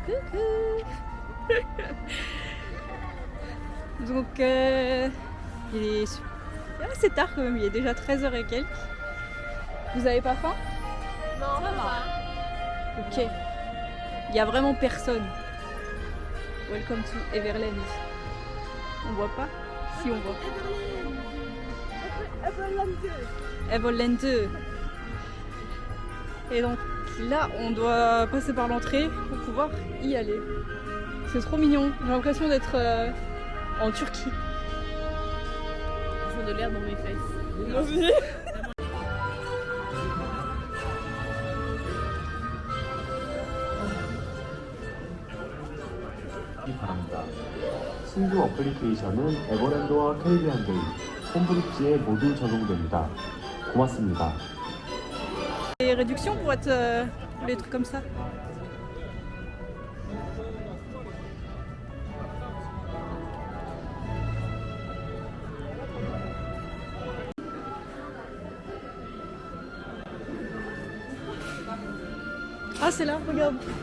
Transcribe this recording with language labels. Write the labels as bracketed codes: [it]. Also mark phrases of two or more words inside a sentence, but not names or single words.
[fr] Donc il est assez tard quand même, il est déjà 13h et quelques. Vous avez pas faim? Non, ça va. Ok. Il y a vraiment personne. [en] Welcome to Everland. [fr] On voit pas? Si on voit. Everland 2. Et donc là, on doit passer par l'entrée pour pouvoir y aller. C'est trop mignon. J'ai l'impression d'être en Turquie. Ils ont de l'air dans mes fesses. Moi aussi. [ko] 바랍니다. 신규 어플리케이션은 에버랜드와 캐리비안 데이, 홈브릿지에 모두 적용됩니다. 고맙습니다. [fr] Des réductions pour être les trucs comme ça. Ah, c'est là, regarde.